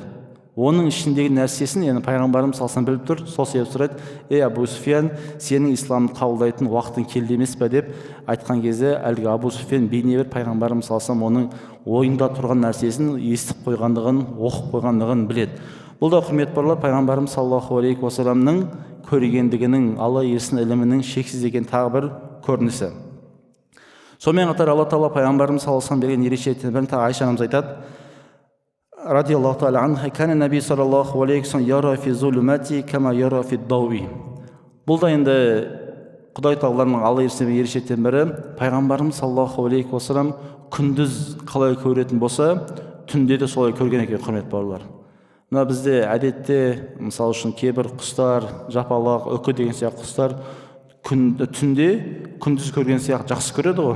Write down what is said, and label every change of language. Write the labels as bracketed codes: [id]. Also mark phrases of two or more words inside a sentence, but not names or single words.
[kk] Оның ішіндегі нәрсесін, яғни пайғамбарымыз салсам біліп тұр, сол себеп сұрайды: Абу Суфьян, сенің исламды қабылдайтын уақытың келді емес пе деп айтқан кезде әлгі Абу Суфьян бейне бір пайғамбарымыз салсам оның ойында тұрған нәрсесін естіп қойғандығын, оқып қойғандығын біледі. Бұл да құрметті бауырлар, пайғамбарымыз [ar] صلى الله عليه وسلم [kk] көргендігінің, Алла елшісінің ілімінің шексіз деген тағы бір көрінісі. Сонымен қатар Алла тағала пайғамбарымыз [ar] صلى الله عليه وسلم [kk] берген ерекшеліктердің бірін тағы Айша анамыз айтады: [ar] رضي الله تعالى عنها كان النبي صلى الله عليه وسلم يرى في الظلمات كما يرى في الضوء. [kk] Бұл да енді Құдай тағаланың алла ерекшелігінің бірі, пайғамбарымыз [ar] صلى الله عليه وسلم [kk] күндіз қалай көретін болса, түнде де солай көрген екен, құрметті бауырлар. Мына бізде әдетте мысалы үшін кейбір құстар, жапалақ, үкі деген сияқты құстар түнде күндіз көрген сияқты жақсы көреді ғой.